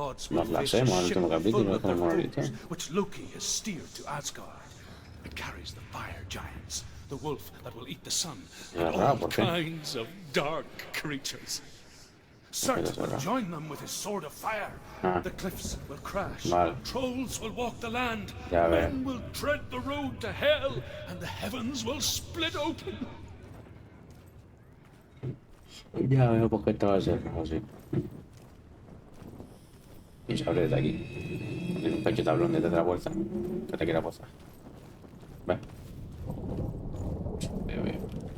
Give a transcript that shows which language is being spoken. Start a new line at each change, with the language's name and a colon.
Spanish: Nos la hacemos al último capítulo con el monolito.
English: Which Loki has steered to Asgard. It carries the fire giants, the wolf that will eat the sun, and all kinds of dark creatures. Surt will join them with his sword of fire. Ah. The cliffs will crash.
Spanish: Vale.
English: Trolls will walk the land.
Spanish: Ya veo.
English: Men will tread the road to hell, and the heavens will split open.
Spanish: Ya veo por qué esto va a ser así. Y se abre desde aquí. Tiene un pequeño tablón desde la puerta que te quiera posar. Ve. Veo.